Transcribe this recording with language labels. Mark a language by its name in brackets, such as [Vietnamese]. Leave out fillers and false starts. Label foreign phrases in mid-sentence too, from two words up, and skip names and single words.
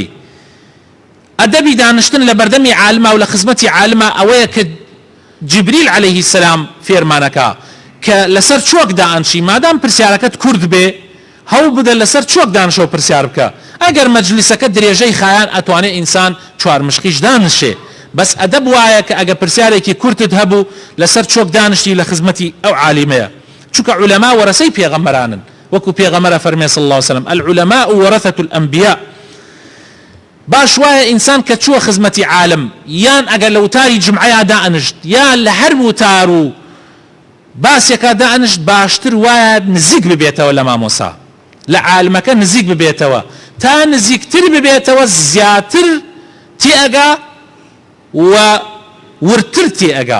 [Central Kurdish] ئەدەبی دانیشتن لە بەردەمی عالمە و لە خزمەتی عالمە ئەوەیە کە جبریل [Arabic] عليه السلام [Central Kurdish] فێرمانەکە کە لەسەر چۆک دائەنشی، مادام پرسیارەکەت کورد بێ هەوڵ بدە لەسەر چۆک دانشەوە پرسیار بکە. ئەگەر مەجلیسەکە درێژەی خایان ئەتوانێت ئینسان چوار مشقیش دانشێ، بەس ئەدەب وایە کە ئەگە پرسیارێکی کورتت هەبوو لەسەر چۆک دانشتی لە خزمەتی ئەو عالمەیە، چونکە عولەما وەرەسەی پێغەمبەرانن، وەکو پێغەمبەرە فەرمێ [Arabic] صلی الله عليه وسلم العلماء ورثة الأنبياء. [Central Kurdish] باش وایە ئینسان کە چووە خزمەتی عالم، یان ئەگەر لە وتاری جمعەیە دائەنشت، یان لە هەر وتار و باسێکا دائەنشت، باشتر وایە نزیک ببێتەوە لە مامۆسا، لە عالمەکە نزیک ببێتەوە، تا نزیکتر ببێتەوە زیاتر تێئەگا و ورتر تێئەگا.